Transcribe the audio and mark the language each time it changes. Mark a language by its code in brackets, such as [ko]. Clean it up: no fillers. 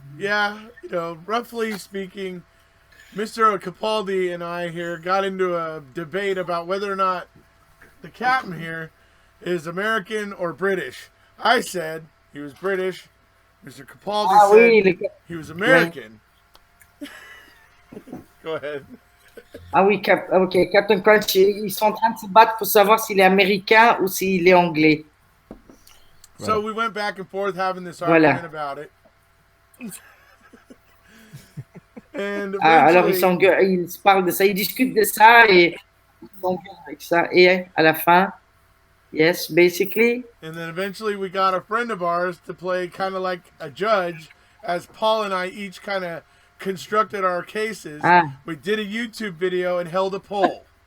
[en] Yeah, roughly speaking, Mr. Capaldi and I here got into a debate about whether or not the captain here is American or British. I said he was British. Mr. Capaldi said he was American. Go ahead. [fr] Ah oui, ok, Captain Crunch, ils sont en train de se battre pour savoir s'il est américain ou s'il est anglais. [en] So we went back and forth having this argument about it. And [fr] alors ils se parlent de ça, ils discutent de ça et ils s'engueulent avec ça. Et à la fin, [en] yes, basically. And then eventually we got a friend of ours to play kind of like a judge, as Paul and I each kind of constructed our cases. We did a YouTube video and held a poll.